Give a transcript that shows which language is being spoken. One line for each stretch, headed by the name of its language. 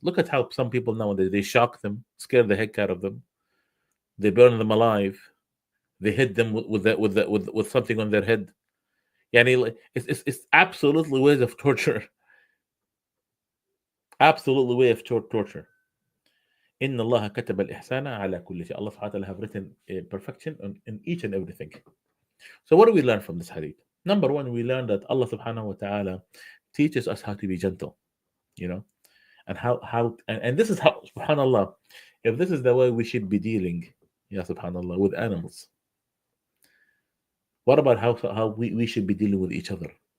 English: Look at how some people nowadays, they shock them, scare the heck out of them, they burn them alive, they hit them with something on their head. Yani, it's absolutely ways of torture, absolutely way of torture.
Arabic: إن الله كتب الإحسان على كل شيء.
English: Allah subhanahu wa ta'ala have written perfection in each and everything. So what do we learn from this hadith? Number one, we learn that Allah subhanahu wa ta'ala teaches us how to be gentle, you know, and and this is how, subhanallah, if this is the way we should be dealing, yeah, subhanallah, with animals, what about how we should be dealing with each other?